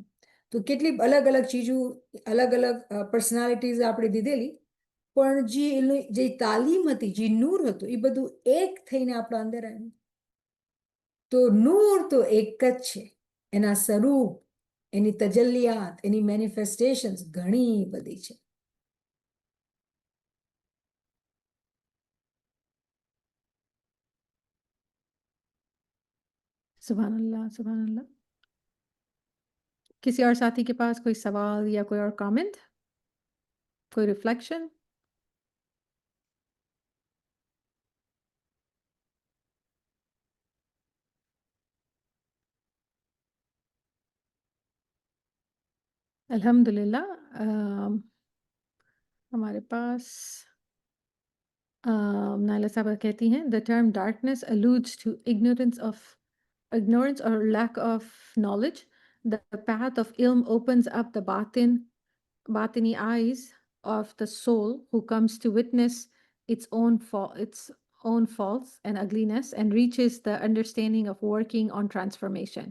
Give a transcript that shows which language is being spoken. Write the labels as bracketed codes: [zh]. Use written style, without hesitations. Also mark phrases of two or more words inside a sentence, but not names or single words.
[gu] તો કેટલી અલગ અલગ ચીજો, અલગ અલગ પર્સનાલિટીઝ આપણે દીધેલી, પણ જે તાલીમ હતી, જે નૂર હતું, એ બધું એક થઈને આપણા અંદર આવ્યું. તો નૂર તો એક જ છે, એના સ્વરૂપ, એની તજલ્લિયાત, એની મેનિફેસ્ટેશન્સ ઘણી બધી છે. [ar] سبحان الله، سبحان الله. [hi] किसी और साथी के पास कोई सवाल या कोई और कमेंट, कोई रिफ्लेक्शन? अल्हम्दुलिल्लाह. हमारे पास नायला साहबा कहती हैं, [en] the term darkness alludes to ignorance or lack of knowledge. The path of ilm opens up the batini eyes of the soul who comes to witness its own faults and ugliness and reaches the understanding of working on transformation.